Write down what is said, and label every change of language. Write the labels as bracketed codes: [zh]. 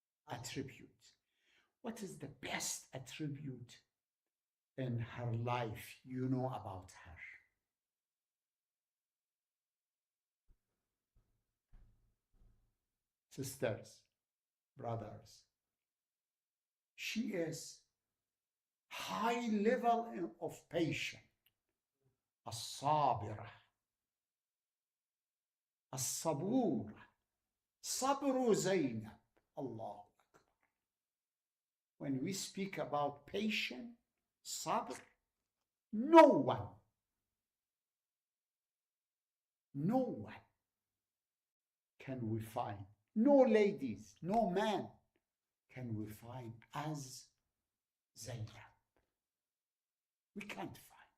[en] Attribute. What is the best attribute in her life you know about her? Sisters, brothers, she is high level of patience. [ar] الصابرة الصبورة صبر زينب. Allah Akbar. [en] When we speak about patience, sabr, no one can we find, no ladies, no man can we find as Zainab. We can't find.